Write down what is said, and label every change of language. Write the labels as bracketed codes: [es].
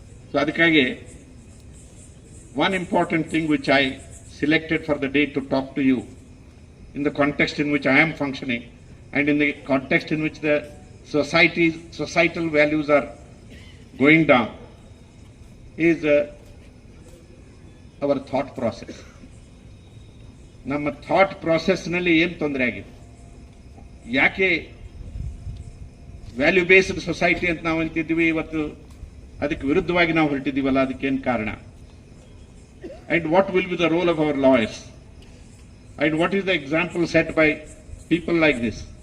[en] so [kn] ಅದಕ್ಕಾಗಿ [en] one important thing which I selected for the day to talk to you in the context in which I am functioning and in the context in which the societal values are going down is our thought process. [kn] ನಮ್ಮ thought ಪ್ರಾಸೆಸ್ನಲ್ಲಿ ಏನು ತೊಂದರೆ ಆಗಿದೆ? ಯಾಕೆ [en] value based society [kn] ಅಂತ ನಾವು ಅಂತಿದ್ವಿ, ಇವತ್ತು ಅದಕ್ಕೆ ವಿರುದ್ಧವಾಗಿ ನಾವು ಹೊರಟಿದ್ದೀವಲ್ಲ, ಅದಕ್ಕೇನು ಕಾರಣ? [en] And what will be the role of our lawyers? And what is the example set by people like this?